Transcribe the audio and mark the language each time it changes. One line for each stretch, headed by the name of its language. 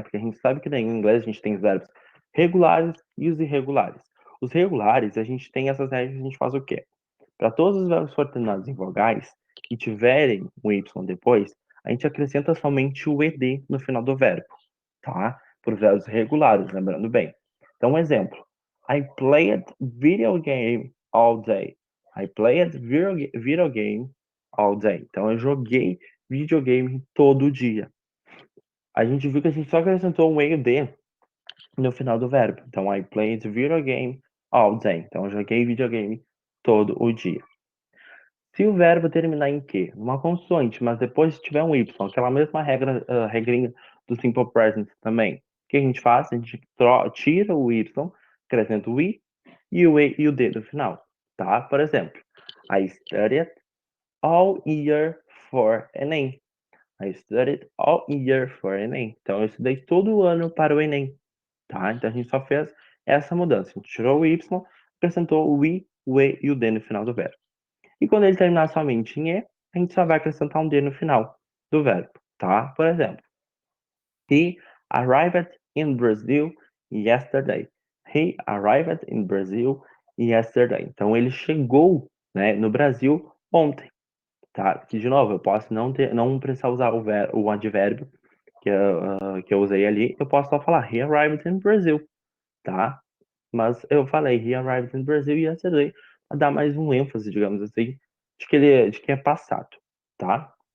Portuguese: Porque a gente sabe que em inglês a gente tem os verbos regulares e os irregulares. Os regulares, a gente tem essas regras, a gente faz o quê? Para todos os verbos terminados em vogais que tiverem um Y depois, a gente acrescenta somente o ED no final do verbo, tá? Por verbos regulares, lembrando bem. Então, um exemplo.
English: I played video game all day. I played video game all day.
Portuguese: Então, eu joguei videogame todo dia. A gente viu que a gente só acrescentou um ED no final do verbo.
English: Então, I played video game all day.
Portuguese: Então, eu joguei videogame todo o dia. Se o verbo terminar em que? Uma consoante, mas depois tiver um Y, aquela mesma regra, regrinha do Simple Present também. O que a gente faz? A gente tira o Y, acrescenta o I e o E e o D no final, tá? Por exemplo,
English: I studied all year for Enem. I studied all year for Enem.
Portuguese: Então, eu estudei todo o ano para o Enem, tá? Então, a gente só fez essa mudança. A gente tirou o Y, acrescentou o I, o E e o D no final do verbo. E quando ele terminar somente em E, a gente só vai acrescentar um D no final do verbo, tá? Por exemplo,
English: he arrived in Brazil yesterday. He arrived in Brazil yesterday.
Portuguese: Então, ele chegou, né, no Brasil ontem, tá? Que, de novo, eu posso não precisar usar o advérbio, que eu usei ali, eu posso só falar
English: he arrived in Brazil,
Portuguese: tá? Mas eu falei
English: he arrived in Brazil yesterday
Portuguese: para dar mais um ênfase, digamos assim, de que é passado, tá?